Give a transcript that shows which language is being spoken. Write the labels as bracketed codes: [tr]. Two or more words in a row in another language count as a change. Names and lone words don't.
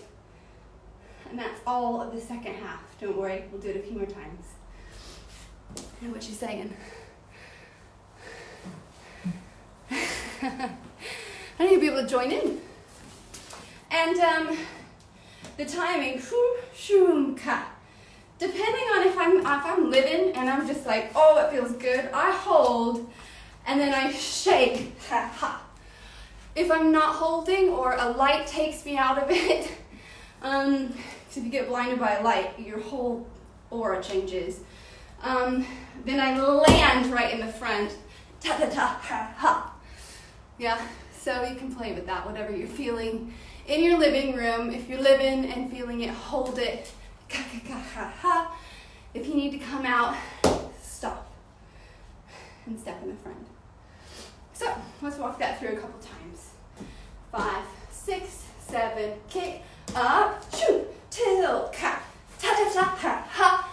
[en] And that's all of the second half. Don't worry, we'll do it a few more times. I know what she's saying. I need to be able to join in. And the timing, shoom, shoom, ka. Depending on if I'm living and I'm just like, oh, it feels good, I hold and then I shake, ha, ha. If I'm not holding or a light takes me out of it, if you get blinded by a light, your whole aura changes. Then I land right in the front, ta ta ta, ha ha. Yeah, so you can play with that, whatever you're feeling in your living room. If you're living and feeling it, hold it, ka ka ka ha ha. If you need to come out, stop and step in the front. So let's walk that through a couple times. 5, 6, 7, kick, up, shoot, tilt, ka, ta ta ta, ha ha.